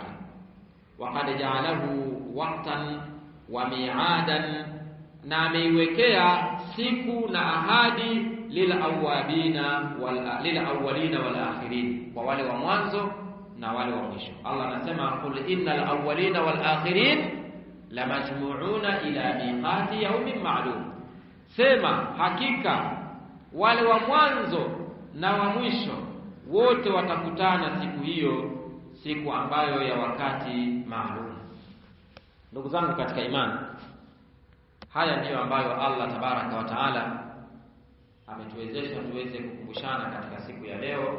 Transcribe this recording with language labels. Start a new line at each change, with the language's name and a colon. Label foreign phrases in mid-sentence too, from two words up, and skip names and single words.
Arabic: وقد جعله وقتا وميعادا,
Swahili: na ameiwekea siku na ahadi
Arabic: للأولين والآخرين,
Swahili: kwa wale wa mwanzo na wale wa mwisho. Allah anasema
Arabic: قل إن الأولين والآخرين لمجموعون إلى ميقات يوم معلوم,
Swahili: sema hakika wale wa mwanzo na wa mwisho wote watakutana siku hiyo, siku ambayo ya wakati maalum. Ndugu zangu katika imani, haya ndiyo ambayo Allah
Arabic: تبارك وتعالى
Swahili: ametuwezesha tuweze kukumbushana katika siku ya leo.